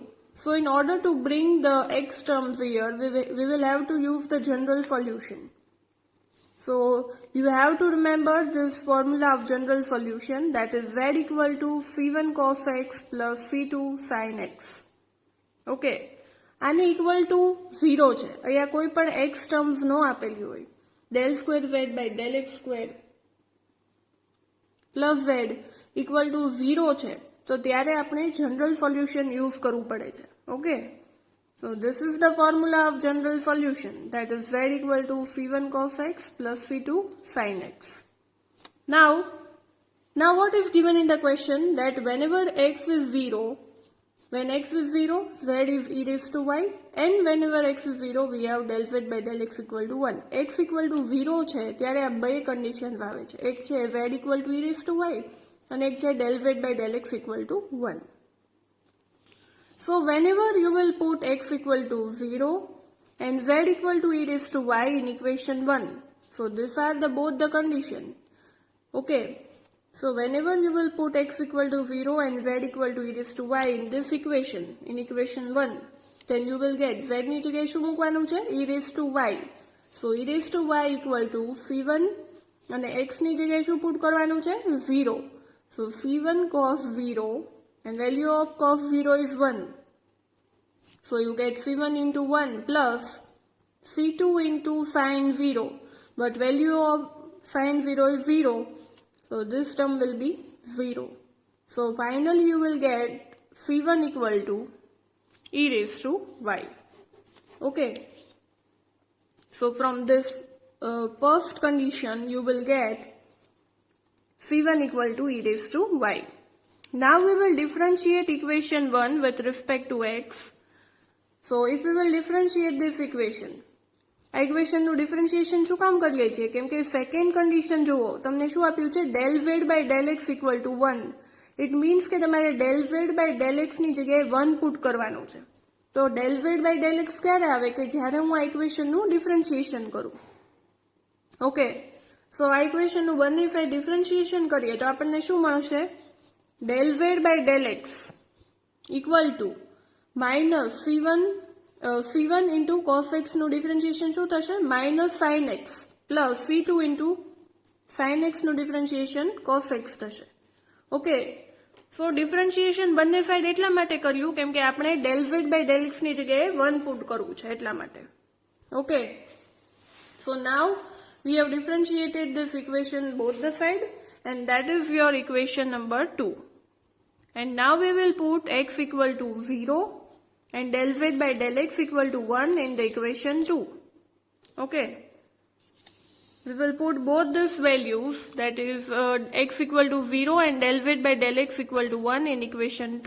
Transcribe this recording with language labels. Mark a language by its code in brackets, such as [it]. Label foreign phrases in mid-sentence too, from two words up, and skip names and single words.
[en] So in order to bring the x terms here, we will have to use the general solution. So you have to remember this formula of general solution, that is z equal to c1 cos x plus c2 sin x. [gu] Okay, આને [en] equal to 0 [gu] છે. અહીંયા કોઈ પણ x terms ન આપેલી હોય. [en] del square z by del x square plus z equal to 0 [gu] છે, તો ત્યારે આપણે [en] general solution use [gu] કરવું પડે છે. [en] Okay. So this is the formula of general solution, that is z equal to c1 cos x plus c2 sin x. Now what is given in the question, that whenever x is 0, when x is 0, z is e raised to y, and whenever x is 0, we have del z by del x equal to 1. x equal to 0 [gu] છે ત્યારે આ બે conditions આવે છે. એક છે [en] z equal to e raised to y and [gu] એક છે [en] del z by del x equal to 1. So whenever you will put x equal to 0 and z equal to e raised to y in equation 1, so these are both the condition. Okay, so whenever you will put x equal to 0 and z equal to e raised to y in this equation, in equation 1, then you will get z [gu] ની જગ્યાએ શું મૂકવાનું છે? [en] e raised to y, [gu] સો [en] e raised to y equal to c1 [gu] અને x ની જગ્યાએ શું પુટ કરવાનું છે 0. [en] સો c1 cos 0 and value of cos 0 is 1. So you get c1 into 1 plus c2 into sin 0, but value of sin 0 is 0, so this term will be 0. So finally you will get c1 equal to e raised to y. Okay. So from this first condition you will get c1 equal to e raised to y. Now we will differentiate equation 1 with respect to x. So if we will differentiate this equation, [gu] આ ઇક્વેશનનું ડિફરન્શિએશન શું કામ કરીએ છીએ? કેમ કે સેકન્ડ કન્ડિશન જુઓ, તમને શું આપ્યું છે [en] del z by del x equal to 1. it means [gu] કે તમારે [en] del z by del x [gu] ની જગ્યાએ 1 પુટ કરવાનું છે. તો [en] del z by del x [gu] ક્યારે આવે? કે જ્યારે હું આ ઇક્વેશનનું ડિફરન્શિએશન કરું. [en] okay, so [gu] આ ઇક્વેશનનું બંને [en] side differentiation [gu] કરીએ તો આપણને શું મળશે? [en] del z by del x equal to minus c1 into cos x [gu] નું ડિફરન્શિએશન શું થશે? [en] minus sin x plus c2 into sin x નું ડિફરન્શિએશન cos x થશે. okay, so differentiation [gu] બંને સાઈડ એટલા માટે કર્યું કેમ કે આપણે [en] del z by del x [gu] ની જગ્યાએ 1 પુટ કરવું છે એટલા માટે. [en] okay, so now we have differentiated this equation both the side and that is your equation number 2. And now we will put x equal to 0 and del z by del x equal to 1 in the equation 2. Okay. We will put both these values, that is x equal to 0 and del z by del x equal to 1 in equation 2.